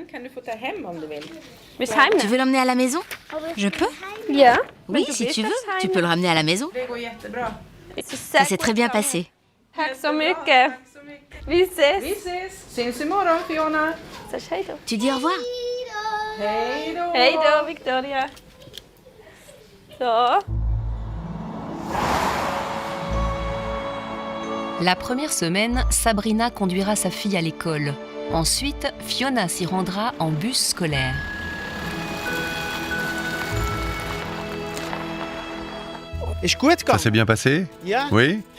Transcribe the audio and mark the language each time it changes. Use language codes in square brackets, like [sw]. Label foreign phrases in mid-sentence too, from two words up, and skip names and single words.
[fr] Tu veux l'emmener à la maison? Je peux? Oui, si tu veux. Tu peux le ramener à la maison. Ça s'est très bien passé. Tu dis au revoir? [sv] Hej då, Victoria. Så. [fr] La première semaine, Sabrina conduira sa fille à l'école. Ensuite, Fiona s'y rendra en bus scolaire. Ça s'est bien passé? Oui?